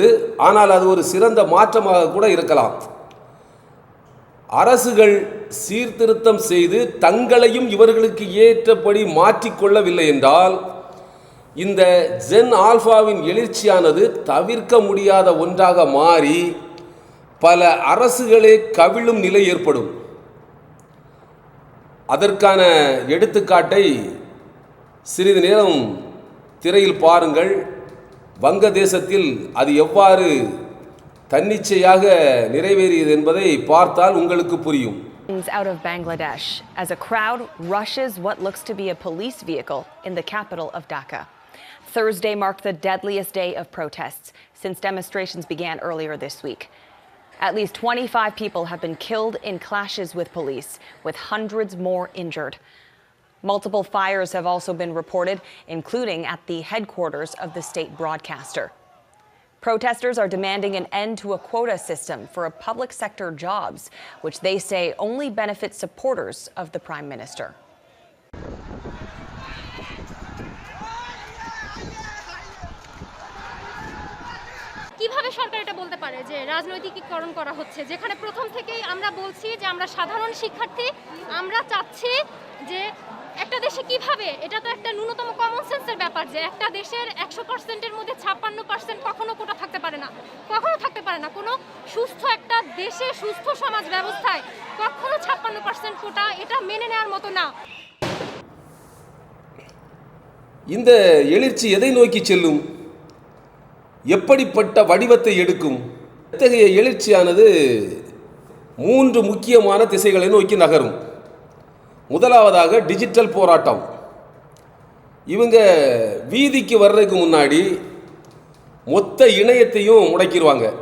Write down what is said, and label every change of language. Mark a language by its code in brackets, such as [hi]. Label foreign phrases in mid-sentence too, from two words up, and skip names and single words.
[ta] ஆனால் அது ஒரு சிறந்த மாற்றமாக கூட இருக்கலாம். அரசுகள் சீர்திருத்தம் செய்து தங்களையும் இவர்களுக்கு ஏற்றபடி மாற்றிக்கொள்ளவில்லை என்றால் இந்த ஜென் ஆல்ஃபாவின் எழுச்சியானது தவிர்க்க முடியாத ஒன்றாக மாறி பல அரசுகளே கவிழும் நிலை ஏற்படும். அதற்கான எடுத்துக்காட்டை சிறிது நேரம் திரையில் பாருங்கள். வங்கதேசத்தில் அது எவ்வாறு தன்னிச்சையாக நிறைவேறியது என்பதை பார்த்தால் உங்களுக்கு புரியும். [en] Out of Bangladesh as a crowd rushes what looks to be a police vehicle in the capital of Dhaka. Thursday marked the deadliest day of protests since demonstrations began earlier this week. At least 25 people have been killed in clashes with police, with hundreds more injured. Multiple fires have also been reported, including at the headquarters of the state broadcaster. Protesters are demanding an end to a quota system for public sector jobs, which they say only benefits supporters of the Prime Minister. [bn] কিভাবে সরকার এটা বলতে পারে যে রাজনৈতিকীকরণ করা হচ্ছে, যেখানে প্রথম থেকেই আমরা বলছি যে আমরা সাধারণ শিক্ষার্থী, আমরা চাচ্ছি যে একটা দেশে কিভাবে, এটা তো একটা ন্যূনতম [en] common sense [bn] ব্যাপার যে একটা দেশের 100%-এর মধ্যে 56% কখনো কোটা থাকতে পারে না, কখনো থাকতে পারে না। কোনো সুস্থ একটা দেশে, সুস্থ সমাজ ব্যবস্থায় কখনো 56% কোটা এটা মেনে নেওয়ার মতো না। [ta] இந்த எழுச்சி எதை நோக்கி செல்லும்? எப்படிப்பட்ட வடிவத்தை எடுக்கும்? இத்தகைய எழுச்சியானது 3 முக்கியமான திசைகளை நோக்கி நகரும். முதலாவதாக டிஜிட்டல் போராட்டம். இவங்க வீதிக்கு வர்றதுக்கு முன்னாடி மொத்த இணையத்தையும் முடக்கிடுவாங்க.